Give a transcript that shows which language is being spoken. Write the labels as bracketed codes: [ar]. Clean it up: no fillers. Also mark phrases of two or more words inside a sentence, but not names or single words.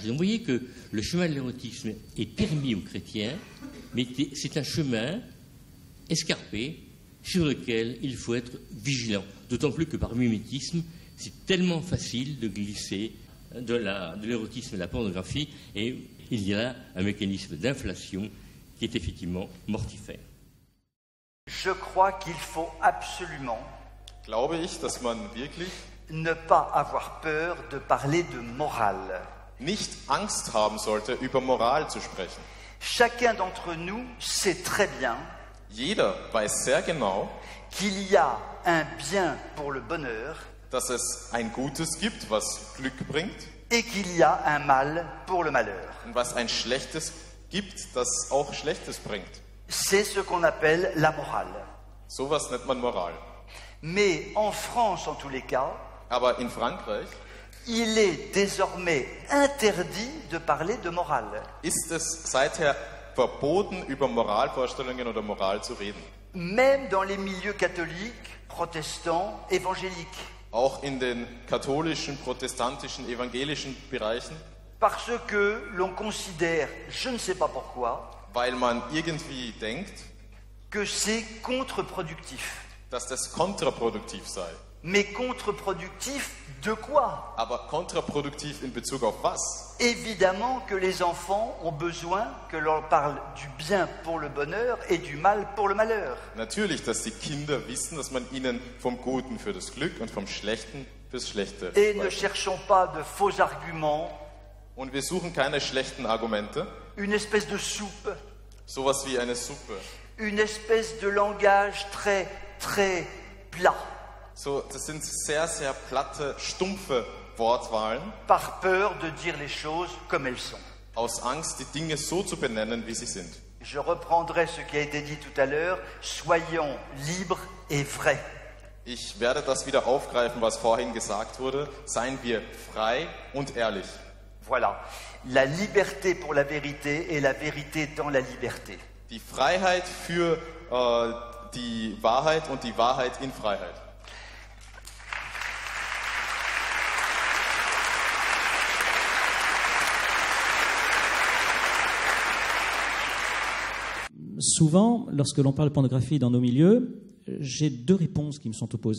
[fr] Donc vous voyez que le chemin de l'érotisme est permis aux chrétiens, mais c'est un chemin escarpé sur lequel il faut être vigilant. D'autant plus que par mimétisme, c'est tellement facile de glisser de l'érotisme à la pornographie, et il y a un mécanisme d'inflation qui est effectivement mortifère. Je crois qu'il faut absolument [de] Glaube ich, dass man wirklich [fr] ne pas avoir peur de parler de morale. [de] nicht Angst haben sollte, über Moral zu sprechen. [fr] Chacun d'entre nous sait très bien [de] Jeder weiß sehr genau, [fr] qu'il y a un bien pour le bonheur [de] dass es ein Gutes gibt, was Glück bringt, [fr] et qu'il y a un mal pour le malheur. [de] und was ein Schlechtes gibt, das auch Schlechtes bringt. [fr] C'est ce qu'on appelle la morale. [de] Sowas nennt man Moral. [fr] Mais en France, en tous les cas, [de] Aber in Frankreich [fr] il est désormais interdit de parler de morale. [de] ist es seither verboten, über Moralvorstellungen oder Moral zu reden. [fr] Même dans les milieux catholiques, protestants, évangéliques. [de] Auch in den katholischen, protestantischen, evangelischen Bereichen, [fr] Parce que l'on considère, je ne sais pas pourquoi, [de] weil man irgendwie denkt, [fr] que c'est contre-productif. [de] dass das kontraproduktiv sei. [fr] Mais contre-productif de quoi? [de] Aber kontraproduktiv in Bezug auf was? [fr] Évidemment que les enfants ont besoin que l'on parle du bien pour le bonheur et du mal pour le malheur. [de] Natürlich, dass die Kinder wissen, dass man ihnen vom Guten für das Glück und vom Schlechten fürs Schlechte [fr] Et ne [de] beibringt. [fr] cherchons pas de faux arguments, [de] Und wir suchen keine schlechten Argumente, [fr] une espèce de soupe, [de] sowas wie eine Suppe. [fr] une espèce de langage très, très plat, [de] So, das sind sehr, sehr platte, stumpfe Wortwahlen, [fr] par peur de dire les choses comme elles sont. [de] aus Angst, die Dinge so zu benennen, wie sie sind. [fr] Je reprendrai ce qui a été dit tout à l'heure, soyons libres et vrais. [de] Ich werde das wieder aufgreifen, was vorhin gesagt wurde. Seien wir frei und ehrlich. [fr] Voilà, la liberté pour la vérité et la vérité dans la liberté. [de] Die Freiheit für die Wahrheit und die Wahrheit in Freiheit. [fr] Souvent, lorsque l'on parle de pornographie dans nos milieux, j'ai deux réponses qui me sont opposées.